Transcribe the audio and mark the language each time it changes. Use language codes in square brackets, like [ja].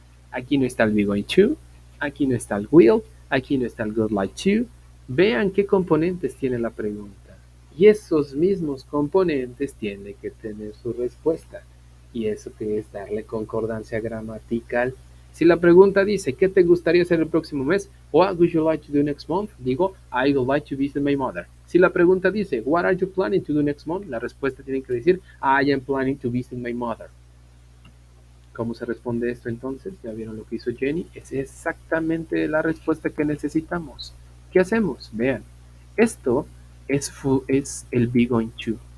[es] Aquí no está el be going to, aquí no está el will, aquí no está el good like to. Vean qué componentes tiene la pregunta. Y esos mismos componentes tienen que tener su respuesta. Y eso que es darle concordancia gramatical. Si la pregunta dice, ¿qué te gustaría hacer el próximo mes? [en] What would you like to do next month? Digo, I would like to visit my mother. [es] Si la pregunta dice, [en] what are you planning to do next month? [es] La respuesta tiene que decir, [en] I am planning to visit my mother. [es] ¿Cómo se responde esto entonces? ¿Ya vieron lo que hizo Jenny? Es exactamente la respuesta que necesitamos. ¿Qué hacemos? Vean, esto es el be going to.